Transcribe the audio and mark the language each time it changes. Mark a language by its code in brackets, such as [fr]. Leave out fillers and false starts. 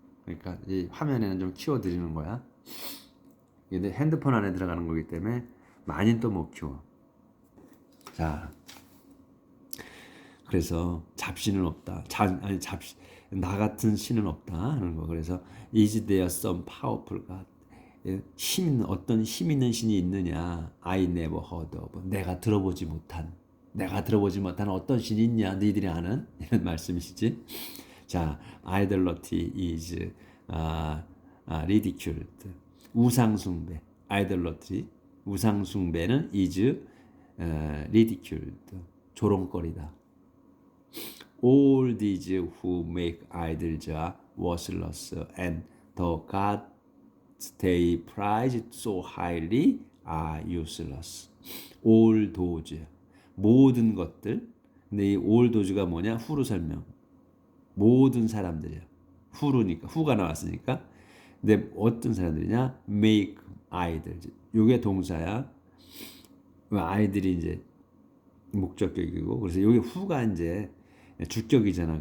[ko] 그러니까 이 화면에는 좀 키워드리는 거야. 근데 핸드폰 안에 들어가는 거기 때문에 많이는 또 못 키워. 자, 그래서 잡신은 없다. 나 같은 신은 없다 하는 거. [en] 그래서 is there some powerful God? [ko] 어떤 힘 있는 신이 있느냐? [en] I never heard of. [ko] 내가 들어보지 못한 어떤 신이 있냐? 너희들이 아는 이런 말씀이시지. [en] 자, idolatry is ridiculed. [ko] 우상숭배, [en] idolatry, [ko] 우상숭배는 [en] is ridiculed. [ko] 조롱거리다. [en] All these who make idols are worthless, and the gods they prize so highly are useless. All those, [ko] 모든 것들. 근데 이 all those가 뭐냐? 후로 설명. 모든 사람들이야. 후루니까 후가 나왔으니까. 근데 어떤 사람들이냐? [en] make idols. [ko] 요게 동사야. 아이들이 이제 목적격이고, 그래서 여기 후가 이제 주격이잖아.